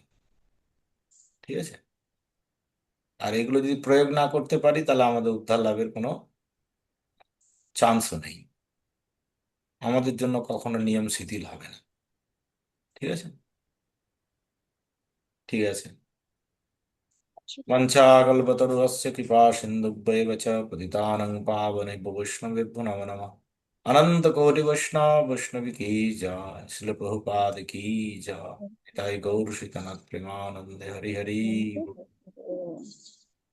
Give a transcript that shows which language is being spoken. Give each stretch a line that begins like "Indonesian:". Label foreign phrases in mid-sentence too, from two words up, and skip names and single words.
Bangla: ঠিক আছে। আর এগুলো যদি প্রয়োগ না করতে পারি তাহলে আমাদের উদ্ধার লাভের কোনো চান্সও নেই। আমাদের জন্য কখনো নিয়ম শিথিল হবে না। ঠিক আছে। ঠিক আছে।
Sanskrit: वंशाकल्पतरुस्य कृपा सिन्धुभ्यैव च पतितानां पावनेभ्यो वैष्णवेभ्यो नमो नमः।
Hindi: अनंत कोटि वैष्णव वैष्णवी की जय, श्रील प्रभुपाद की जय। निताई गौर श्रीतनाथ प्रेमानंद हरि हरि।
Bangla: বলতে